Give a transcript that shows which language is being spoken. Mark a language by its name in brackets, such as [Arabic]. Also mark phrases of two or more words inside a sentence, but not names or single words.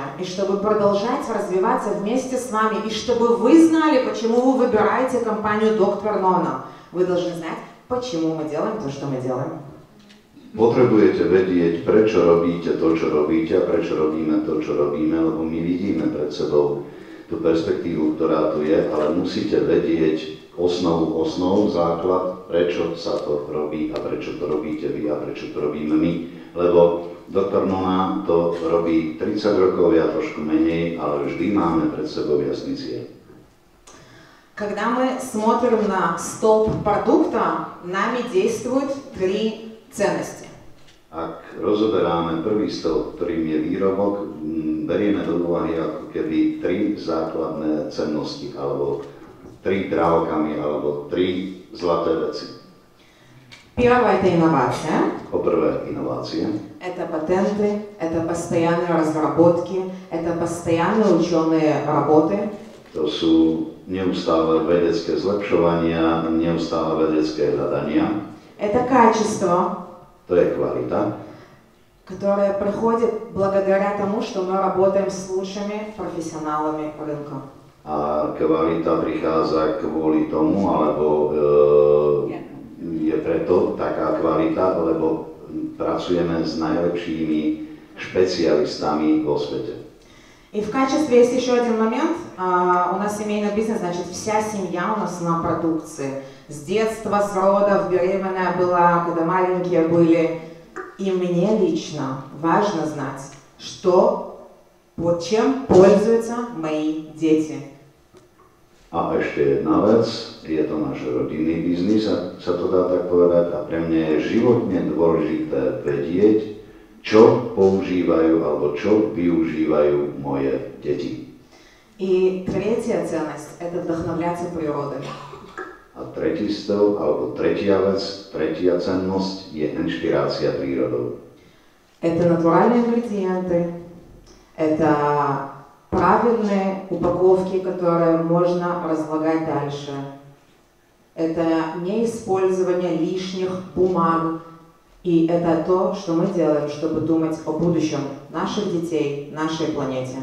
[Russian] И чтобы продолжать развиваться вместе с вами, и чтобы вы знали, почему вы выбираете компанию Доктор Нона, вы должны знать, почему мы делаем то, что мы делаем. [Slovak] Potrebujete vedieť, prečo robíte to, čo robíte a prečo robíme to, čo robíme, lebo my vidíme pred sebou tú perspektívu, ktorá tu je, ale musíte vedieť osnovu, základ, prečo sa to robí a prečo to robíte vy a prečo to robíme my. Lebo Doktor Nona to robí 30 rokov, ja trošku menej, ale vždy máme pred sebou jasný cieľ. [Russian] Когда мы смотрим на столб продукта, нами действуют 3 ценности. [Slovak] Ak rozoberáme prvý stĺp, ktorým je výrobok, berieme do úvahy ako keby 3 základné cennosti, alebo 3 drávkami, alebo 3 zlaté veci. [Russian] Первое – это инновация. [Slovak] Poprvé inovácie. [Russian] Это патенты, это постоянные разработки, это постоянные ученые работы. [Slovak] To sú neustále vedecké zlepšovania, neustále vedecké hľadania. [Russian] Это качество, [Slovak] To je kvalita, [Russian] которое приходит благодаря тому, что мы работаем с лучшими профессионалами рынка. [Slovak] a kvalita prichádza kvôli tomu, alebo je preto taká kvalita, lebo pracujeme s najlepšími špecialistami vo svete. [Russian] И в качестве есть еще один момент. У нас семейный бизнес, значит, вся семья у нас на продукции. С детства, с родов, беременная была, когда маленькие были. И мне лично важно знать, чем pользуются мои дети. [Slovak] A ešte jedna vec, je to náš rodinný biznis, sa to dá tak povedať, a pre mňa je životne dôležité vedieť, čo používajú alebo čo využívajú moje deti. [Russian] И третья ценность – это вдохновляться природой. [Slovak] A tretí stĺp, alebo tretia vec, tretia cennosť je inšpirácia prírodou. [Russian] Это натуральные ингредиенты, это правильные упаковки, которые можно разлагать дальше. Это неиспользование лишних бумаг. И это то, что мы делаем, чтобы думать о будущем наших детей, нашей планете.